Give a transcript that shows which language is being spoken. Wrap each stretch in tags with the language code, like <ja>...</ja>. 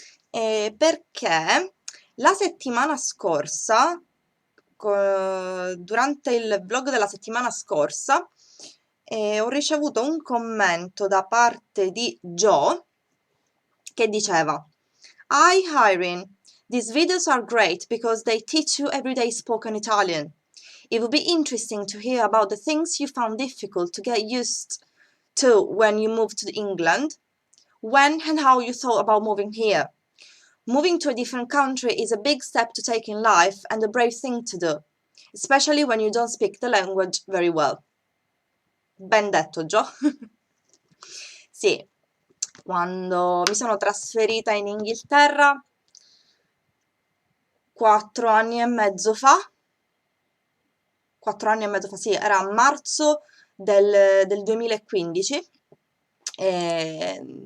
<it>Perché la settimana scorsa, durante il vlog della settimana scorsa, ho ricevuto un commento da parte di Joe che diceva:</it> <en>Hi Irene, these videos are great because they teach you everyday spoken Italian. It would be interesting to hear about the things you found difficult to get used to when you moved to England, when and how you thought about moving here. Moving to a different country is a big step to take in life and a brave thing to do, especially when you don't speak the language very well.</en> <it>Ben detto, Gio. Sì, quando mi sono trasferita in Inghilterra 4 anni e mezzo fa, 4 anni e mezzo fa, sì, era a marzo del 2015 e</it>